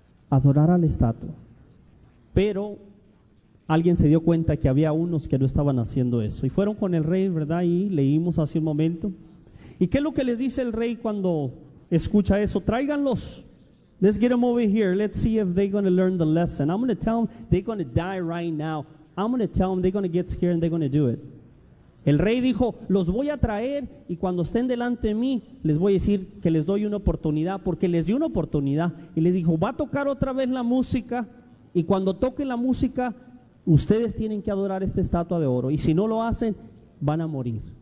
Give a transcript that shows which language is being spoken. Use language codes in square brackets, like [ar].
[es] Adorar a la estatua. Pero alguien se dio cuenta que había unos que no estaban haciendo eso. Y fueron con el rey, ¿verdad? Y leímos hace un momento. ¿Y qué es lo que les dice el rey cuando escucha eso? Tráiganlos. [en] Let's get them over here. Let's see if they're going to learn the lesson. I'm going to tell them they're going to die right now. I'm going to tell them they're going to get scared and they're going to do it. [es] El rey dijo, los voy a traer y cuando estén delante de mí, les voy a decir que les doy una oportunidad, porque les di una oportunidad. Y les dijo, va a tocar otra vez la música y cuando toque la música, ustedes tienen que adorar esta estatua de oro. Y si no lo hacen, van a morir.